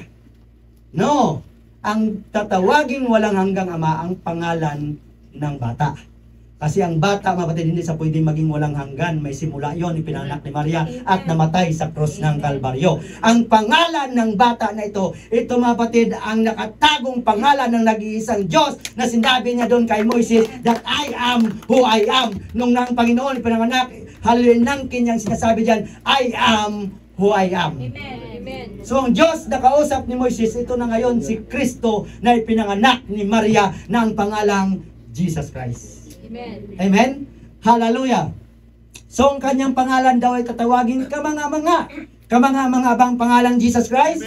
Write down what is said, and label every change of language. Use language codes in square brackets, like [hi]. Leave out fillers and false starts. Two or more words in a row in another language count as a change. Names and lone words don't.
[tl] No, ang tatawaging walang hanggang ama ang pangalan ng bata. Kasi ang bata, mga kapatid, hindi sa pwedeng maging walang hanggan. May simula yon, ipinanganak ni Maria at namatay sa krus ng Kalbaryo. Ang pangalan ng bata na ito, mga kapatid, ang nakatagong pangalan ng nag-iisang Diyos na sinabi niya doon kay Moises, [en] that I am who I am. [tl] Nung ng Panginoon ipinanganak, hallelujah, ng kanyang sinasabi diyan, [en] I am who I am. [tl] Amen. So ang Diyos na kausap ni Moises, ito na ngayon si Kristo na ipinanganak ni Maria na ang pangalang Jesus Christ. Amen. Amen. Hallelujah. So ang kanyang pangalan daw ay tatawagin kamanga-mga bang pangalang Jesus Christ?